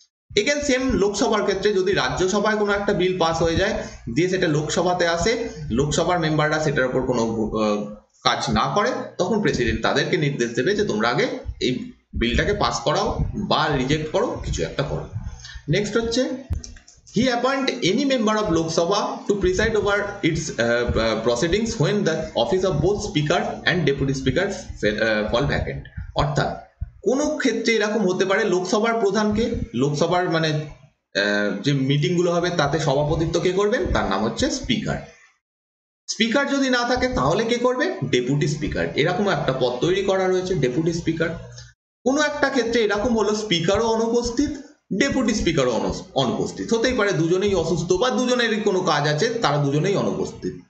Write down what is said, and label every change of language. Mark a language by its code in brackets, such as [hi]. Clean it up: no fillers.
[bn] Again same লোকসভার ক্ষেত্রে, যদি রাজ্যসভায় কোনো একটা বিল পাস হয়ে যায়, দিয়ে সেটা লোকসভাতে আসে, লোকসভার মেম্বাররা সেটার উপর কোনো কাজ না করে, তখন প্রেসিডেন্ট তাদেরকে নির্দেশ দেবে যে তোমরা আগে এই বিলটাকে পাস করাও বা রিজেক্ট করো, কিছু একটা করো। নেক্সট হচ্ছে, [en] he appoint any member of Lok Sabha to preside over its proceedings when the office of both speaker and deputy speaker fall vacant। [bn] অর্থাৎ কোন ক্ষেত্রে এরকম হতে পারে, লোকসভার প্রধানকে, লোকসভার মানে যে মিটিং গুলো হবে তাতে সভাপতিত্ব কে করবেন? তার নাম হচ্ছে স্পিকার। স্পিকার যদি না থাকে তাহলে কে করবে? Deputy speaker. এরকম একটা পদ তৈরি করা রয়েছে, ডেপুটি স্পিকার। কোনো একটা ক্ষেত্রে এরকম হলো, স্পিকারও অনুপস্থিত, ডেপুটি স্পিকারও অনুপস্থিত হতেই পারে, দুজনেই অসুস্থ বা দুজনেরই কোনো কাজ আছে, তারা দুজনেই অনুপস্থিত।